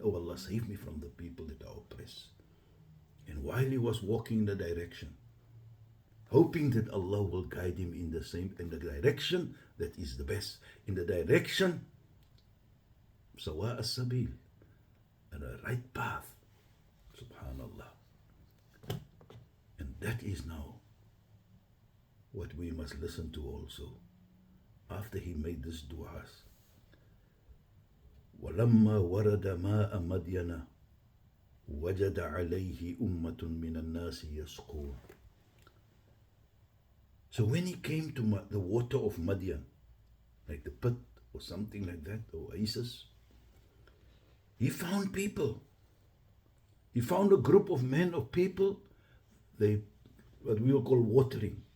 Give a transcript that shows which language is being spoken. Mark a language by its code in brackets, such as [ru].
[en] Oh Allah, save me from the people that are oppressed. And while he was walking in the direction, hoping that Allah will guide him in the direction that is the best, in the direction sawa as-sabil, and the right path. Subhanallah. And that is now what we must listen to also. After he made this du'as, [ar] وَلَمَّا وَرَدَ مَاءَ مَدْيَنَ وَجَدَ عَلَيْهِ أُمَّةٌ مِّنَ النَّاسِ يَسْقُونَ. [en] So when he came to the water of Madian, like the pit or something like that, or oasis, he found people. He found a group of men, of people, what we will call watering.